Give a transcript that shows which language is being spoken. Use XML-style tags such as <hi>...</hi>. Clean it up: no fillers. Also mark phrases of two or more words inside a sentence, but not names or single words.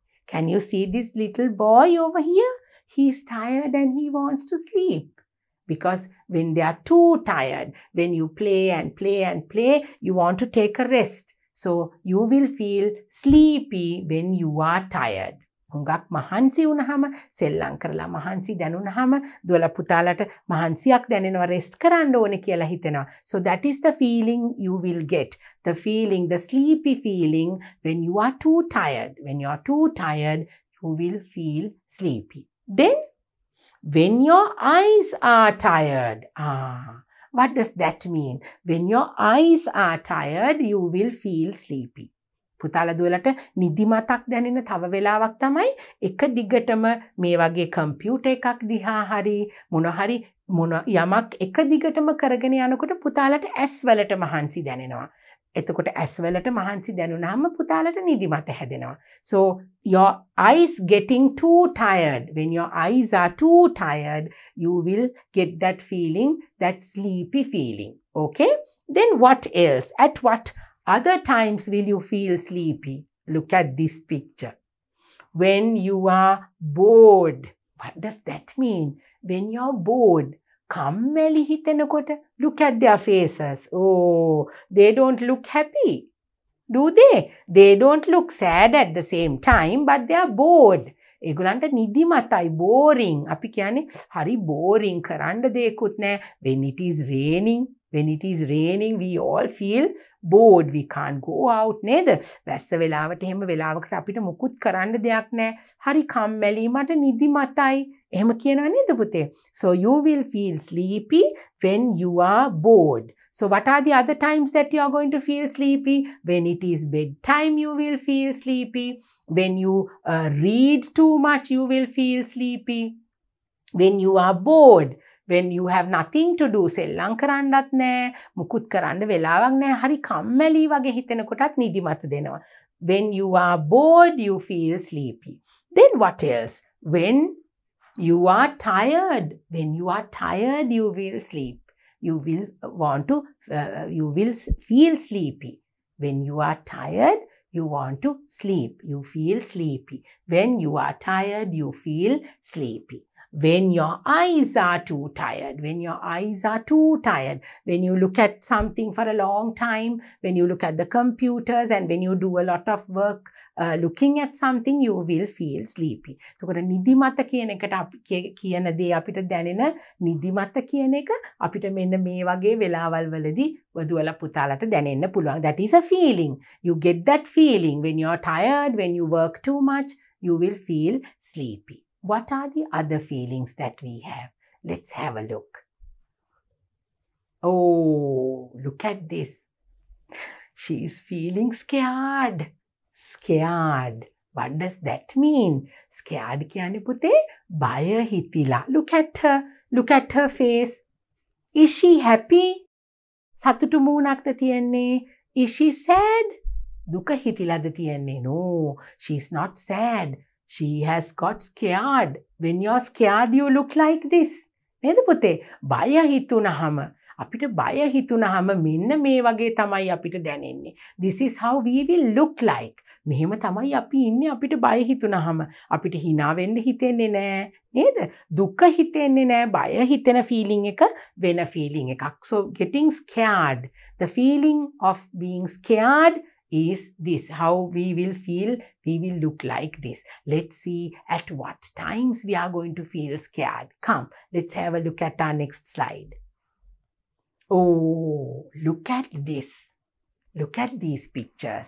<en>Can you see this little boy over here? He's tired and he wants to sleep. Because when they are too tired, when you play and play and play, you want to take a rest. So you will feel sleepy when you are tired.</en> <si>හුඟක් මහන්සි වුණාම සෙල්ලම් කරලා මහන්සි දැනුණාම දුවලා පුතාලට මහන්සියක් දැනෙනවා රෙස්ට් කරන්න ඕනේ කියලා හිතෙනවා.</si> <en>So that is the feeling you will get. The feeling, the sleepy feeling when you are too tired. When you are too tired, you will feel sleepy. Then when your eyes are tired. What does that mean? When your eyes are tired, you will feel sleepy.</en> <si>පුතාලා දුවලට නිදිමතක් දැනෙන තව වෙලාවක් තමයි එක දිගටම මේ වගේ කම්පියුටර් එකක් දිහා හරි මොන යමක් එක දිගටම කරගෙන යනකොට පුතාලට ඇස් වලට මහන්සි දැනෙනවා. එතකොට ඇස් වලට මහන්සි දැනුනහම පුතාලට නිදිමත හැදෙනවා.</si> <en>So your eyes getting too tired. When your eyes are too tired, you will get that feeling, that sleepy feeling. Okay? Then what else? At what other times will you feel sleepy? Look at this picture. When you are bored. What does that mean? When you're bored.</en> <si>කම්මැලි හිතෙනකොට.</si> <en>Look at their faces. Oh, they don't look happy. Do they? They don't look sad at the same time, but they are bored.</en> <si>ඒගොල්ලන්ට නිදිමතයි, boring. අපි කියන්නේ හරි boring කරන්න දෙයක්වත් නැහැ.</si> <en>When it is raining, we all feel bored. We can't go out නේද?</en> <si>වැස්ස වෙලාවට එහෙම වෙලාවකට අපිට මුකුත් කරන්න දෙයක් නැහැ. හරි කම්මැලි, මට නිදිමතයි. එහෙම කියනවා නේද පුතේ?</si> <en>So you will feel sleepy when you are bored. So what are the other times that you are going to feel sleepy? When it is bedtime, you will feel sleepy. When you read too much, you will feel sleepy. When you are bored. When you have nothing to do,</en> <si>සෙල්ලම් කරන්නත් නැහැ, මුකුත් කරන්න වෙලාවක් නැහැ, හරි කම්මැලි වගේ හිතෙනකොටත් නිදිමත දෙනවා.</si> <en>When you are bored, you feel sleepy. Then what else? When you are tired. When you are tired, you will sleep. You will feel sleepy. When you are tired, you want to sleep. You feel sleepy. When you are tired, you feel sleepy. When your eyes are too tired, when you look at something for a long time, when you look at the computers and when you do a lot of work looking at something, you will feel sleepy. So,</en> <si>නිදිමත කියන එකට කියන දේ අපිට දැනෙන නිදිමත කියන එක අපිට මෙන්න මේ වගේ වෙලාවල් වලදී වදුවල පුතාලට දැනෙන්න පුළුවන්.</si> <en>That is a feeling. You get that feeling when you are tired, when you work too much, you will feel sleepy. What are the other feelings that we have? Let's have a look. Oh, look at this. She is feeling scared. Scared. What does that mean?</en> <si>Scared කියන්නේ පුතේ බය හිතිලා.</si> <en>Look at her. Look at her face. Is she happy?</en> <si>සතුටු මූණක්ද තියෙන්නේ?</si> <en>Is she sad?</en> <si>දුක හිතිලාද තියෙන්නේ?</si> <en>No, she's not sad. She has got scared. When you're scared, you look like this.</en> <si>නේද පුතේ? බය හිතුනහම අපිට බය හිතුනහම මෙන්න මේ වගේ තමයි අපිට දැනෙන්නේ.</si> <en>This is how we will look like.</en> <si>මෙහෙම තමයි අපි ඉන්නේ අපිට බය හිතුනහම. අපිට hina වෙන්න හිතෙන්නේ නැහැ. නේද? දුක හිතෙන්නේ නැහැ. බය හිතෙන feeling එක වෙන feeling එකක්.</si> <en>So getting scared. The feeling of being scared is this, how we will feel, we will look like this. Let's see at what times we are going to feel scared. Come, let's have a look at our next slide. Oh, look at this. Look at these pictures.</en>